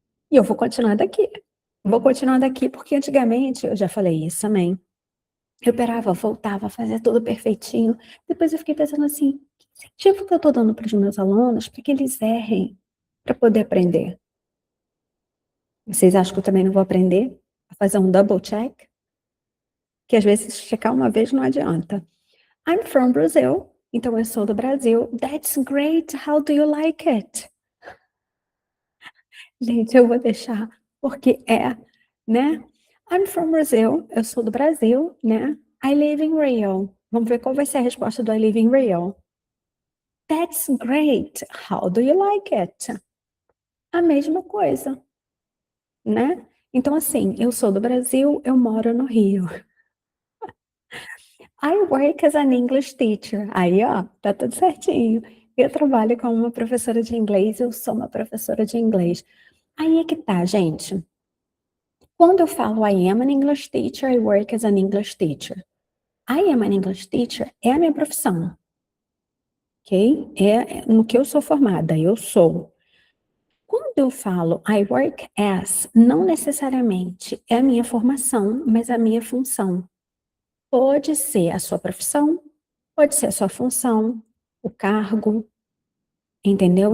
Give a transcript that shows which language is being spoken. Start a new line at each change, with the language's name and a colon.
Portuguese: E eu vou continuar daqui. Vou continuar daqui porque antigamente, eu já falei isso também, eu operava, voltava, fazia tudo perfeitinho. Depois eu fiquei pensando assim, que incentivo que eu estou dando para os meus alunos para que eles errem, para poder aprender? Vocês acham que eu também não vou aprender a fazer um double check? Que às vezes checar uma vez não adianta.
English: I'm from Brazil,
Portuguese: então eu sou do Brasil.
English: That's great, how do you like it?
Portuguese: Gente, eu vou deixar, porque né?
English: I'm from Brazil,
Portuguese: eu sou do Brasil, né?
English: I live in Rio.
Portuguese: Vamos ver qual vai ser a resposta do
English: I live in Rio. That's great. How do you like it?
Portuguese: A mesma coisa, né? Então, assim, eu sou do Brasil, eu moro no Rio.
English: I work as an English teacher.
Portuguese: Aí, ó, tá tudo certinho. Eu trabalho como uma professora de inglês, eu sou uma professora de inglês. Aí é que tá, gente. Quando eu falo
English: I am an English teacher, I work as an English teacher. I am an English teacher
Portuguese: é a minha profissão, ok? É no que eu sou formada, eu sou. Quando eu falo
English: I work as,
Portuguese: não necessariamente é a minha formação, mas a minha função. Pode ser a sua profissão, pode ser a sua função, o cargo, entendeu?